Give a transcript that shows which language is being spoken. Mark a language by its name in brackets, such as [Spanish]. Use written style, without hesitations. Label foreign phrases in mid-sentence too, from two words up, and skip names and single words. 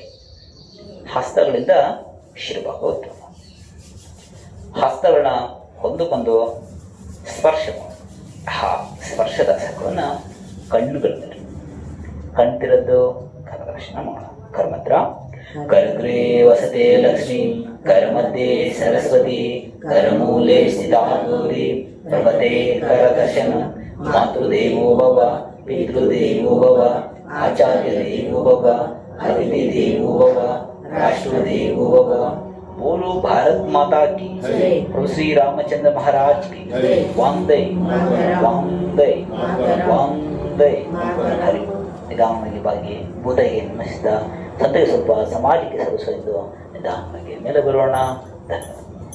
[Kannada] ಹಸ್ತಗಳಿಂದ ಶಿರಭಾಗ ಒತ್ತೋಣ. ಹಸ್ತಗಳನ್ನ ಒಂದಕ್ಕೊಂದು ಸ್ಪರ್ಶ ಮಾಡೋಣ. ಆ ಸ್ಪರ್ಶದ ಸಕಲನ್ನ ಕಣ್ಣುಗಳಲ್ಲಿ ಕಣ್ತಿರದ್ದು ಕರದರ್ಶನ ಮಾಡೋಣ. [Sanskrit] ಕರ್ಮತ್ರ ಕರಗ್ರೇ ವಸತೆ ಲಕ್ಷ್ಮೀ, ಕರಮಧ್ಯೆ ಸರಸ್ವತಿ, ಕರಮೂಲೆ ಸ್ಥಿತಾ ಗೌರಿ, ಪ್ರಭತೆ ಕರದರ್ಶನ. ಮಾತೃದೇವೋ ಭವ, ಪಿತೃದೇವೋ ಭವ, ಆಚಾರ್ಯ ದೇವೋ ಭವ, ಅತಿಥಿ ದೇವೋ ಭವ, राष्ट्र देवो भव। [Hindi] बोलो भारत माता की, प्रभु श्री रामचंद्र महाराज की। वंदे वंदे वंदे। [Kannada] हरि ನಿಧಾನವಾಗಿ ಬಾಗಿ ಬುಧಗೆ ನಮಿಸಿದ ಸಂತೆಗೆ ಸ್ವಲ್ಪ ಸಮಾಜಕ್ಕೆ ಸಲ್ಲಿಸೋದು ನಿಧಾನವಾಗಿ ಮೇಲೆ ಬರೋಣ. ಧನ್ಯವಾದ.